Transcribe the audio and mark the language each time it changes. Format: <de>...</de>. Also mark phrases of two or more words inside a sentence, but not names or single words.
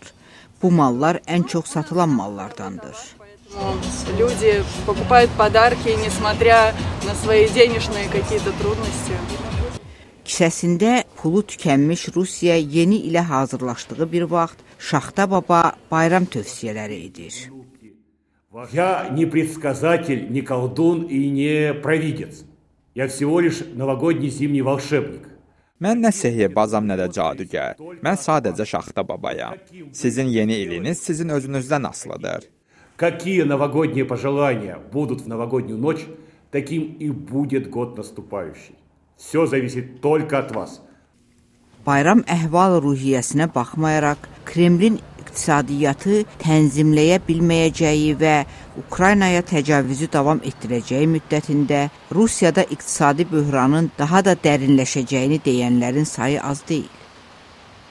<az>Bu mallar ən çox satılan mallardandır. Kisəsində pulu tükənmiş Rusiya yeni ilə hazırlaşdığı bir vaxt Şaxta Baba bayram tövsiyələri edir.</az> <ru>Я не предсказатель, не колдун и не провидец. Я всего лишь новогодний зимний волшебник.</ru> <az>Mən nə sehirbazam, nə də cadügər. Mən sadəcə Şaxta Babayam. Sizin yeni iliniz sizin özünüzdən asılıdır.</az> <ru>Какие новогодние пожелания будут в новогоднюю ночь, таким и будет год наступающий. Все зависит только от вас.</ru> <az>Bayram əhval-ruhiyyəsinə baxmayaraq, Kremlin iqtisadiyyatı tənzimləyə bilməyəcəyi və Ukraynaya təcavüzü davam etdirəcəyi müddətində Rusiyada iqtisadi böhranın daha da dərinləşəcəyini deyənlərin sayı az deyil.</az>